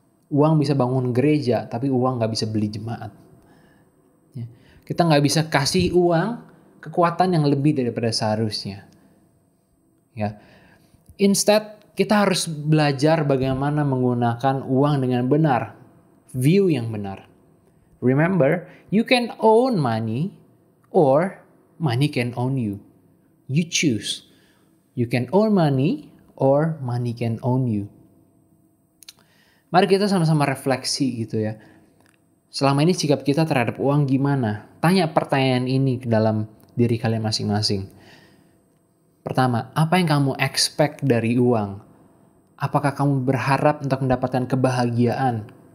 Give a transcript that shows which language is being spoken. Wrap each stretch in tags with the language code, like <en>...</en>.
<id>Uang bisa bangun gereja, tapi uang gak bisa beli jemaat. Ya. Kita gak bisa kasih uang kekuatan yang lebih daripada seharusnya. Ya. Instead, kita harus belajar bagaimana menggunakan uang dengan benar. View yang benar.</id> <en>Remember, you can own money or money can own you. You choose. You can own money or money can own you.</en> <id>Mari kita sama-sama refleksi gitu ya. Selama ini sikap kita terhadap uang gimana? Tanya pertanyaan ini ke dalam diri kalian masing-masing. Pertama, apa yang kamu expect dari uang? Apakah kamu berharap untuk mendapatkan kebahagiaan?</id>